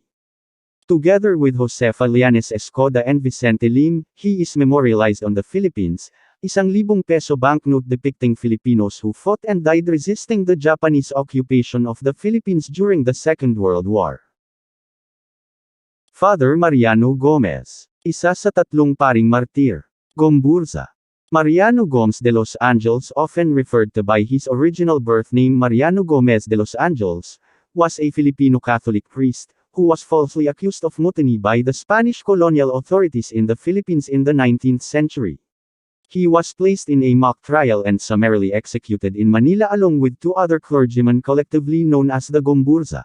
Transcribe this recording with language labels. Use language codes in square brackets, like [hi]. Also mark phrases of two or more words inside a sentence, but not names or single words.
[en] Together with Josefa Lianes Escoda and Vicente Lim, he is memorialized on the Philippines, 1,000 peso banknote depicting Filipinos who fought and died resisting the Japanese occupation of the Philippines during the Second World War. [tl] Father Mariano Gomez, isa sa tatlong paring martir. Gomburza. Mariano Gomes de los Angeles, [en] often referred to by his original birth name Mariano Gomez de los Angeles, was a Filipino Catholic priest, who was falsely accused of mutiny by the Spanish colonial authorities in the Philippines in the 19th century. He was placed in a mock trial and summarily executed in Manila along with 2 other clergymen collectively known as the Gomburza.